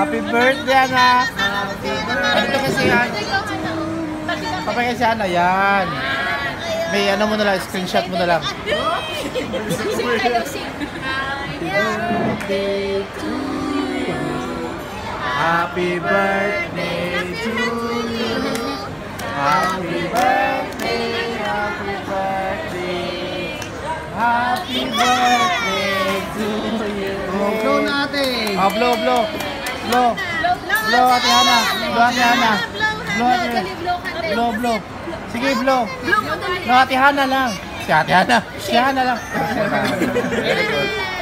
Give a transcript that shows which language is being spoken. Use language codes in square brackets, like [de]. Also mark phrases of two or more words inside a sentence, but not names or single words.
[tl] birthday, anak. Ano ito kasi yan? Kapag kasi ano, yan. May ano mo na lang, [en] screenshot mo [tl] na lang. [en] Birthday to you. Happy birthday to you. Happy birthday, happy birthday. Happy birthday to you. [tl] Oh, blow natin. [en] Oh, blow, blow. Blow. Blow, Ate Hana. Blow, Ate Hana. Blow, Ate Hana. Blow, blow. [tl] Sige, blow. Blow, Ate Hana lang. Si Ate Hana. Si Hana lang. [en] Very good.